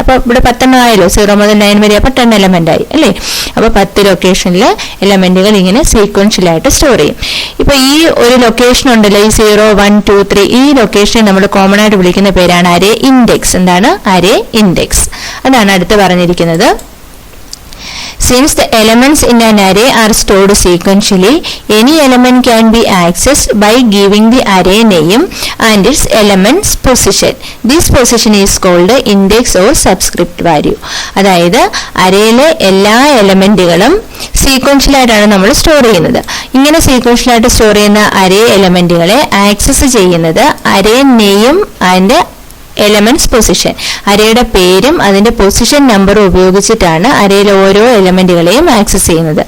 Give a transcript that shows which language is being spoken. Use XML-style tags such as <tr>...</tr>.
<ml>അപ്പൊ ഇവിടെ 10 ആയല്ലോ, 0 മുതൽ 9 വരെ, അപ്പൊ 10 എലമെന്റ് ആയി അല്ലേ? അപ്പൊ 10 ലൊക്കേഷനിൽ എലമെന്റുകൾ ഇങ്ങനെ സീക്വൻഷ്യൽ ആയിട്ട് സ്റ്റോർ ചെയ്യും. ഇപ്പൊ ഈ ഒരു ലൊക്കേഷൻ ഉണ്ടല്ലോ, ഈ 0, 1, 2, 3, ഈ ലൊക്കേഷനെ നമ്മൾ കോമൺ ആയിട്ട് വിളിക്കുന്ന പേരാണ് അരേ ഇൻഡെക്സ്. എന്താണ്? അരേ ഇൻഡെക്സ്. അതാണ് അടുത്ത് പറഞ്ഞിരിക്കുന്നത്.</ml> <en>Since the elements in an array are stored sequentially, any element can be accessed by giving the array name and its element's position. This position is called index or subscript value.</en> <ml>അതായത് അരയിലെ എല്ലാ എലമെന്റുകളും sequential ആയിട്ടാണ് നമ്മൾ store ചെയ്യുന്നത്. ഇങ്ങനെ sequential ആയിട്ട് store ചെയ്യുന്ന അരേ എലമെന്റുകളെ access ചെയ്യുന്നത്</ml> <en>array name and elements position,</en> <ml>അരയുടെ പേരും അതിന്റെ പൊസിഷൻ നമ്പറും ഉപയോഗിച്ചിട്ടാണ് അരയിലെ ഓരോ എലമെന്റുകളെയും ആക്സസ് ചെയ്യുന്നത്.</ml>